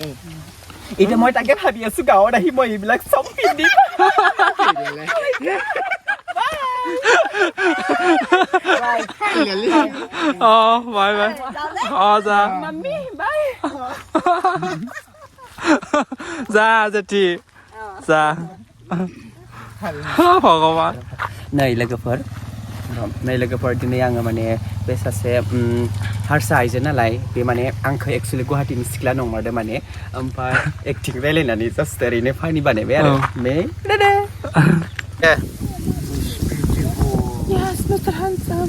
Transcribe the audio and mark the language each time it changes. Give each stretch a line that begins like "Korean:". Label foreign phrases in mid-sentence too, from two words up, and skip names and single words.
Assamese: এতিয়া মই তাকে ভাবি আছো গাঁৱত আহি মই এইবিলাক চব পিন্ধিম
English: bye bye
Assamese: যা
English: mummy bye যা थी যা भगवान
Bodo: नै लोगोफोर दिनै आङो माने बे सासे हारसा आइजो नालाय बे माने आंखौ एक्चुअली गुवाहाटीनि सिख्ला नंमारदों माने ओमफ्राय एक्टिं रायलायनानै जास्ट ओरैनो फानि बानायबाय आरो मे
English: Yes, Mr. Handsome.